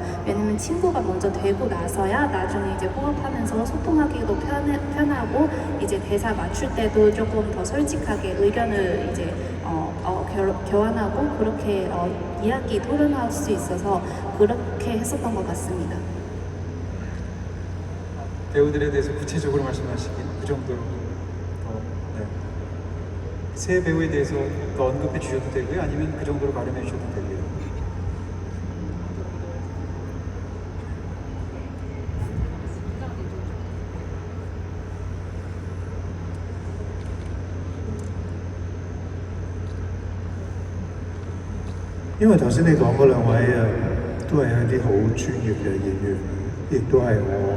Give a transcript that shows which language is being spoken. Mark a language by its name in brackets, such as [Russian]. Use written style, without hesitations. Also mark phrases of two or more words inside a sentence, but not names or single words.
[Korean] 왜냐면 친구가 먼저 되고 나서야 나중에 이제 호흡하면서 소통하기도 편하고 이제 대사 맞출 때도 조금 더 솔직하게 의견을 이제 교환하고 그렇게 이야기 토론할 수 있어서 그렇게 했었던 것 같습니다. 배우들에 대해서 구체적으로 말씀하시긴 그 정도로 네. 새 배우에 대해서 더 언급해 주셔도 되고요. 아니면 그 정도로 발음해 주셔도 되고요. [Cantonese] 因為頭先你講嗰兩位都係一啲好專業嘅演員，亦都係我